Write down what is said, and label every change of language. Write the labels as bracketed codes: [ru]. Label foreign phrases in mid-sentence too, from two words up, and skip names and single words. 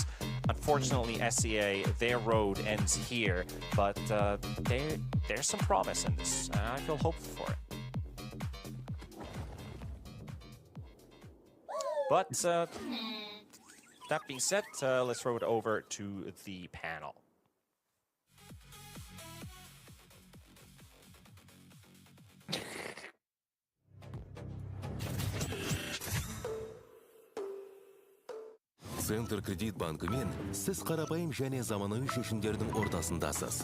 [en] Unfortunately, SCA, their road ends here. But there's some promise in this, and I feel hopeful for it. But that being said, let's throw it over to the panel. [kk] Центр кредит банкымен сіз қарапайым және заманауи шешімдердің ортасындасыз.